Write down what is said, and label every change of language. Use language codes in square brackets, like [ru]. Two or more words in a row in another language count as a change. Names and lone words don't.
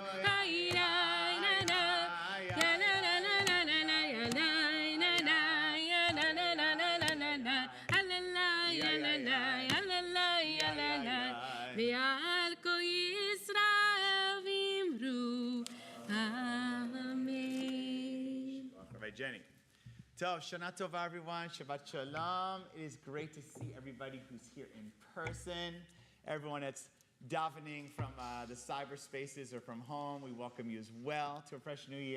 [he] Ay na na na, ya na na na na na na, ya na na na, ya na na na na na na na, alala ya la la, ya la la ya la la. ועל כל ישראל ואמרו, amen. [en] All right, Jenny. [he] טוב, שנה טובה, everyone. שבת שלום. [en] It is great to see everybody who's here in person. Everyone that's davening from the cyberspaces or from home, we welcome you as well to a fresh new year.